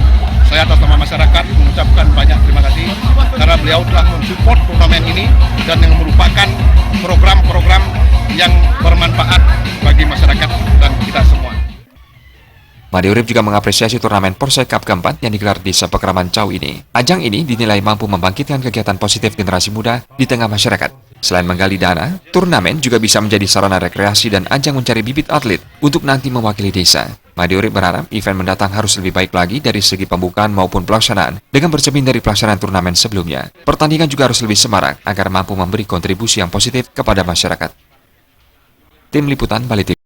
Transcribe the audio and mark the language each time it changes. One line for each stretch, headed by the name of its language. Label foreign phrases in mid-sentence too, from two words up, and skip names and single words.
Indonesian: Saya atas nama masyarakat mengucapkan banyak terima kasih karena beliau telah mensupport turnamen ini dan yang merupakan program-program yang bermanfaat bagi masyarakat dan kita semua. Made Urip juga mengapresiasi turnamen Proskek Cup keempat yang digelar di Desa Pekraman Cau ini. Ajang ini dinilai mampu membangkitkan kegiatan positif generasi muda di tengah masyarakat. Selain menggali dana, turnamen juga bisa menjadi sarana rekreasi dan ajang mencari bibit atlet untuk nanti mewakili desa. Made Urip berharap event mendatang harus lebih baik lagi dari segi pembukaan maupun pelaksanaan dengan bercermin dari pelaksanaan turnamen sebelumnya. Pertandingan juga harus lebih semarak agar mampu memberi kontribusi yang positif kepada masyarakat. Tim Liputan Bali TV.